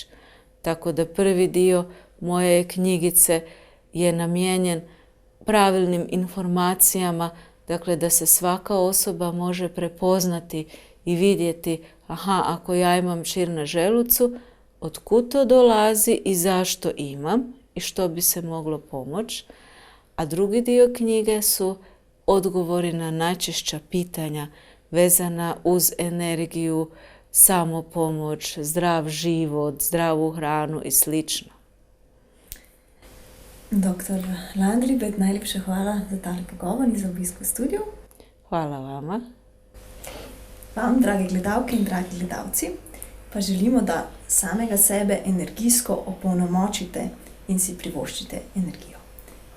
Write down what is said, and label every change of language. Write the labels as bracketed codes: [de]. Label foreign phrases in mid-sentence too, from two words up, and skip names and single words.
[hr] Tako da prvi dio moje knjigice je namijenjen pravilnim informacijama, dakle da se svaka osoba može prepoznati i vidjeti, aha, ako ja imam čir na želucu, otkud to dolazi i zašto imam i što bi se moglo pomoći. A drugi dio knjige su odgovori na najčešća pitanja vezana uz energiju, samopomoć, zdrav život, zdravu hranu i sl. [sl] Doktor Landribet, najlepša hvala za tale pogovor in za obisk v studiu. [hr] Hvala vama. [sl] Vam, drage gledalke in dragi gledalci, pa želimo, da samega sebe energijsko opolnomočite in si privoščite energijo.